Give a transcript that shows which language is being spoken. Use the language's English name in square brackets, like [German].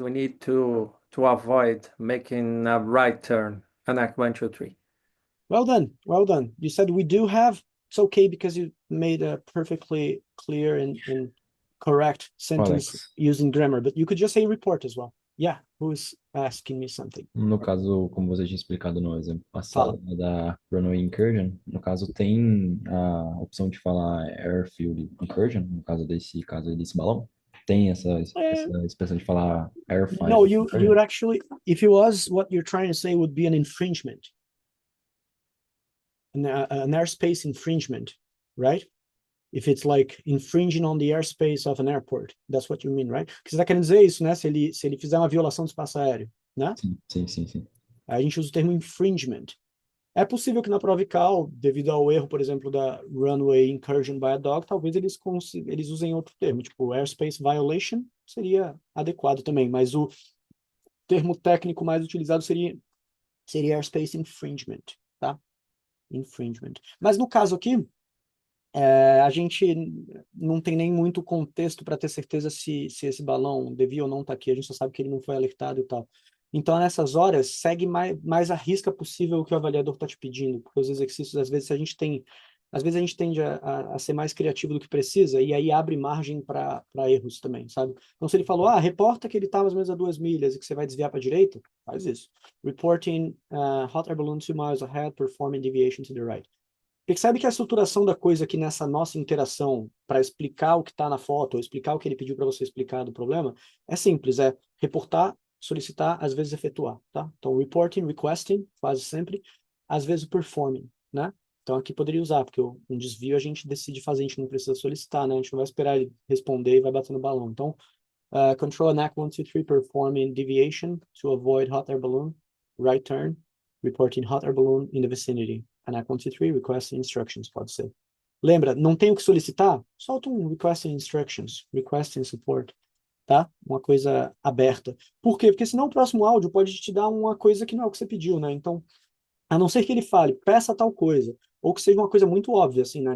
[English] We need to avoid making a right turn. ANAC 123. Well done. Well done. You said we do have. It's okay because you made a perfectly clear and correct sentence Alex. using grammar, but you could just say report as well. Yeah, who's asking me something? [Portuguese] No caso, como você tinha explicado no exemplo passado, da Runway Incursion, no caso tem a opção de falar Airfield Incursion, no caso desse balão. Tem essa expressão de falar Airfield. [English] No, you would actually, if it was, what you're trying to say would be an infringement. An airspace infringement, right? If it's like infringing on the airspace of an airport, that's what you mean, right? [Portuguese] Porque você tá querendo dizer isso, né? Se ele fizer uma violação do espaço aéreo, né? Sim. Aí a gente usa o termo infringement. É possível que na prova ICAO, devido ao erro, por exemplo, da [English] runway incursion by a dog, [Portuguese] talvez eles usem outro termo, tipo airspace violation seria adequado também, mas termo técnico mais utilizado seria airspace infringement, tá? Infringement. Mas no caso aqui, a gente não tem nem muito contexto para ter certeza se esse balão devia ou não estar aqui, a gente só sabe que ele não foi alertado e tal. Então, nessas horas, segue mais a risca possível o que o avaliador está te pedindo, porque os exercícios, às vezes, a gente tende a ser mais criativo do que precisa, e aí abre margem para erros também, sabe? Então, se ele falou, reporta que ele está mais ou menos a 2 milhas e que você vai desviar para a direita, faz isso. [English] Reporting hot air balloon 2 miles ahead, performing deviation to the right. [Portuguese] Percebe que a estruturação da coisa aqui nessa nossa interação para explicar o que está na foto, ou explicar o que ele pediu para você explicar do problema, é simples, é reportar, solicitar, às vezes efetuar, tá? Então, reporting, requesting, quase sempre, às vezes performing, né? Então, aqui poderia usar, porque um desvio a gente decide fazer, a gente não precisa solicitar, né? A gente não vai esperar ele responder e vai bater no balão. Então, [English] control ANAC 123, performing deviation to avoid hot air balloon, right turn, reporting hot air balloon in the vicinity. ANAC 123, requesting instructions, [Portuguese] pode ser. Lembra, não tem o que solicitar? Solta um [English] requesting instructions, requesting support, [Portuguese] tá? Uma coisa aberta. Por quê? Porque senão o próximo áudio pode te dar uma coisa que não é o que você pediu, né? Então, a não ser que ele fale, peça tal coisa, ou que seja uma coisa muito óbvia, assim, né?